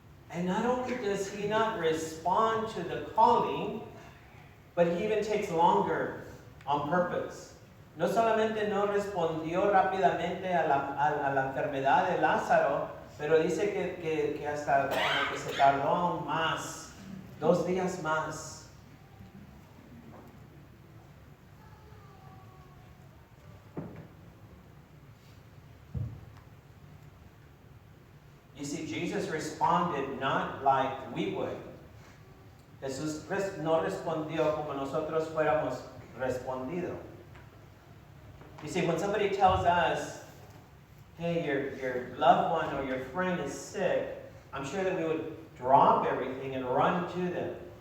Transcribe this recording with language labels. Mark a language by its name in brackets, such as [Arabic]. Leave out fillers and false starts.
[English] And not only does he not respond to the calling, but he even takes longer on purpose. [Spanish] No solamente no respondió rápidamente a la enfermedad de Lázaro, pero dice que hasta como que se tardó aún más, 2 días más. [English] You see, Jesus responded not like we would. [Spanish] Jesús no respondió como nosotros fuéramos respondido. [English] You see, when somebody tells us, hey, your loved one or your friend is sick, I'm sure that we would drop everything and run to them.